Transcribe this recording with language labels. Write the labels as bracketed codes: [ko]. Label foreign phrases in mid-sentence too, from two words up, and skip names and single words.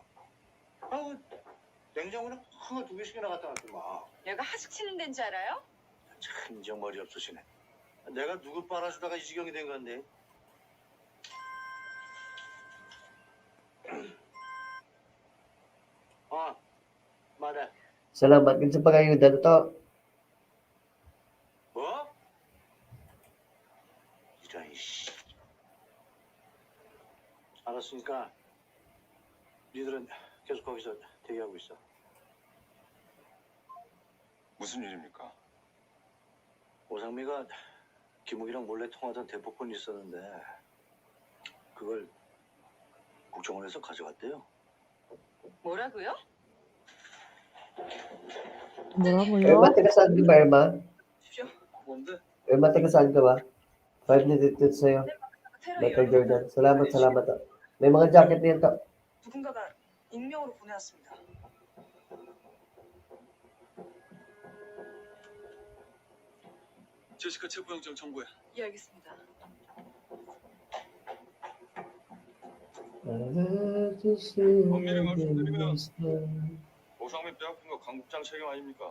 [ko] 아우, 냉장고에 큰거 2개씩이나 갖다 놨더만. 얘가 하숙 치는 데인 줄 알아요? 참 인정머리 없으시네. 내가 누구 빨아주다가 이 지경이 된 건데. 말해. [tl] Salamat din sa pag-ayuda na to. [ko] 뭐? 이런 씨. 알았으니까 니들은 계속 거기서 대기하고 있어. 무슨 일입니까? 오상미가 김욱이랑 몰래 통하던 대포폰이 있었는데 그걸 국정원에서 가져갔대요. 뭐라고요? 뭐라고요? [tl] Irma, taga saan ka ba, Irma? [ko] 뭔데? [tl] Irma, taga saan ka ba? 5 minutes dito sa'yo. [ko] 테러 [tl] Michael [ko] 여러 [tl] Jordan. Salamat to. May mga jacket din to. [ko] 누군가가 익명으로 보내왔습니다. 제시카 체포영장 청구해. 예, 알겠습니다. 엄밀히 말씀드리면 오상민 빼앗긴 거 강국장 책임 아닙니까?